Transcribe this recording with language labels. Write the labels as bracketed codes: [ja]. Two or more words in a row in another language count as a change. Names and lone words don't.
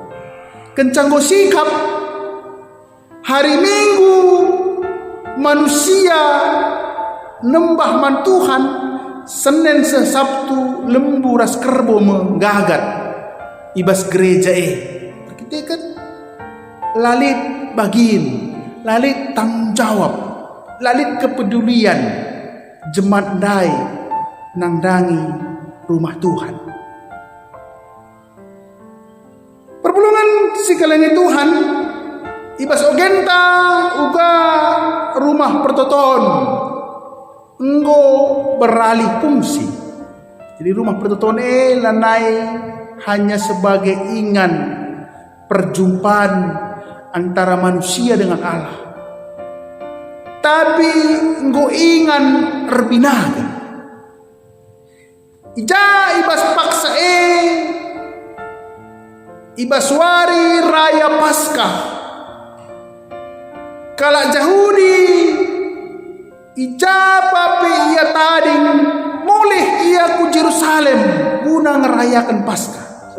[btx] Kencang go sikap hari Minggu manusia nembah man Tuhan, Senin se Sabtu lembu ras kerbo menggagat ibas gereja kita kan lalit bagin, lalit [id] tanggung jawab, [btx] lalit kepedulian jemaat dai nangdangi rumah Tuhan. Perpulungan si kalangi Tuhan ibas ogenta uga rumah pertoton enggo beralih fungsi. [id] Jadi rumah [btx] pertoton lanai [id] hanya sebagai ingan perjumpaan antara manusia dengan Allah. [btx] Tapi enggo ingan erbinaga. Ija ibas paksa ibas wari raya Paskah kalak Yahudi ijapa pe ia tading mulih ia ku Jerusalem guna ngerayakan Paskah.